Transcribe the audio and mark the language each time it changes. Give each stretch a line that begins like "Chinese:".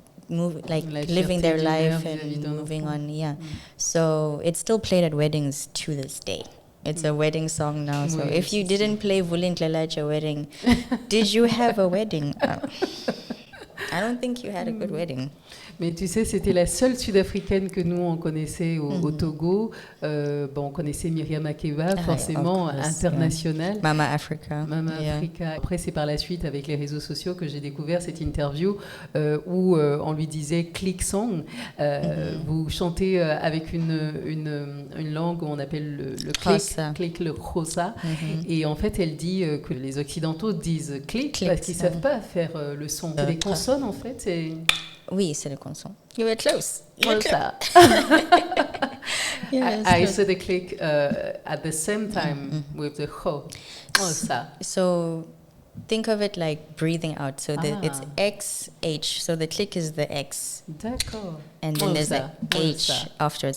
English: Living their life and moving on, So it's still played at weddings to this day. It's a wedding song now. So if you didn't play Vulindlela at your wedding, did you have a wedding? I don't think you had a good wedding.
French: Mais tu sais, c'était la seule Sud-Africaine que nous, on connaissait au Togo. On connaissait Myriam Makeba, forcément, internationale.
English: Mama Africa. Mama Africa.
French: Après, c'est par la suite, avec les réseaux sociaux, que j'ai découvert cette interview où on lui disait « click song ». Vous chantez avec une langue qu'on appelle le click, le Xhosa. Et en fait, elle dit que les Occidentaux disent « click » parce qu'ils ne savent pas faire le son. C'est des consonnes, en fait. Oui, c'est le consonne.
English: You were close. Xhosa. I said the click at the same time with the ho. Xhosa. So think of it like breathing out. So it's X, H. So the click is the X.
French: D'accord.
English: And then there's the H afterwards.